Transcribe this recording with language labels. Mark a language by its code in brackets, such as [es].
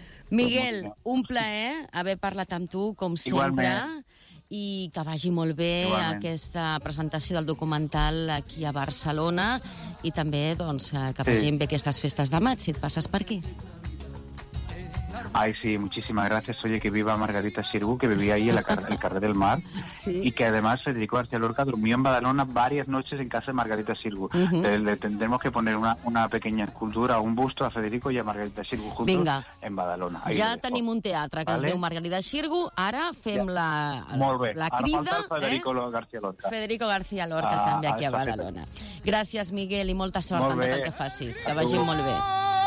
[ca] Miguel, un plaer haver parlat amb tu, com sempre. I que vagi molt bé aquesta presentació del documental aquí a Barcelona i també doncs, que vagin bé aquestes festes de maig, si et passes per aquí. [es] Ay, sí, muchísimas gracias. Oye, que viva Margarita Xirgu, que vivía ahí en el Carrer del Mar. [ca] Sí. [es] Y que además Federico García Lorca durmió en Badalona varias noches en casa de Margarita Xirgu. Uh-huh. Le tendremos que poner una pequeña escultura, un busto a Federico y a Margarita Xirgu juntos. [ca] Vinga. [es] En Badalona. Ahí ya [ca] tenim un teatre que, ¿vale?, es diu Margarita Xirgu. Ara fem ja. La crida. Molt bé. Ara falta Federico García Lorca. Federico García Lorca també aquí a Badalona. Gràcies, Miguel, i molta sort amb tot el que facis. Que vagi molt bé.